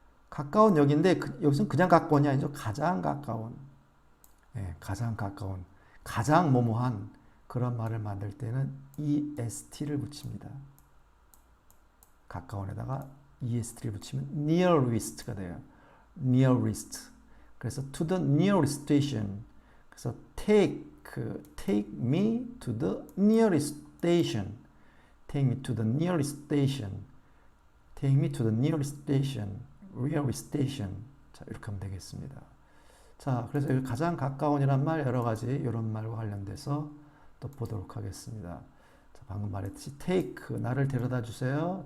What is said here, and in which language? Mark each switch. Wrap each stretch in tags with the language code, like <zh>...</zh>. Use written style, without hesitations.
<ko>가까운 역인데 여기서는 그냥 가까운이 아니죠. 가장 가까운. 예, 가장 가까운. 가장 뭐뭐한 그런 말을 만들 때는 EST를 붙입니다. 가까운에다가 EST를 붙이면 nearest가 돼요.</ko> <en>nearest.</en> <ko>그래서</ko> <en>to the nearest station. 그래서 take me to the nearest station. take me to the nearest station. take me to the nearest station. railway station.</en> <ko>자, 이렇게 하면 되겠습니다. 자, 그래서 가장 가까운이란 말 여러 가지 이런 말과 관련돼서 또 보도록 하겠습니다. 자, 방금 말했듯이 take 나를 데려다 주세요.</ko>